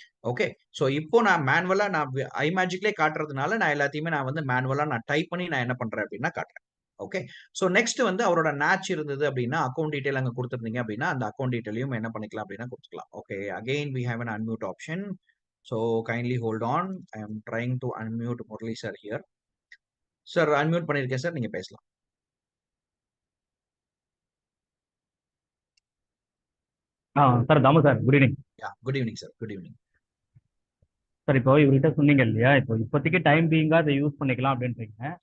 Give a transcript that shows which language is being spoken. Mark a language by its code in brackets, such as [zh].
[ta] Okay, so இப்போ நான் மேனுவலா நான் ஐமேஜிக்லேயே காட்டுறதுனால நான் எல்லாத்தையுமே நான் வந்து மேனுவலா நான் டைப் பண்ணி நான் என்ன பண்றேன் அப்படின்னா காட்டுறேன். ஓகே, ஸோ நெக்ஸ்ட் வந்து அவரோட நேச் இருந்தது அப்படின்னா, அக்கௌண்ட் டீடைல் அங்கே கொடுத்துருந்தீங்க அப்படின்னா அந்த அக்கௌண்ட் டீடைலையும் என்ன பண்ணிக்கலாம் அப்படின்னா கொடுத்துக்கலாம். [en] Okay, again we have an unmute option. So kindly hold on. I am trying to unmute Murali sir here. [ta] Sir unmute பண்ணியிருக்கேன் சார், நீங்க பேசலாம். [en] Sir Dhamu sir, good evening. Good evening sir, good evening. [ta] Sir இப்போ இவர்கிட்ட சொன்னீங்க இல்லையா, இப்போ இப்போதைக்கு time பீயிங்காக அதை யூஸ் பண்ணிக்கலாம் அப்படின்றீங்க.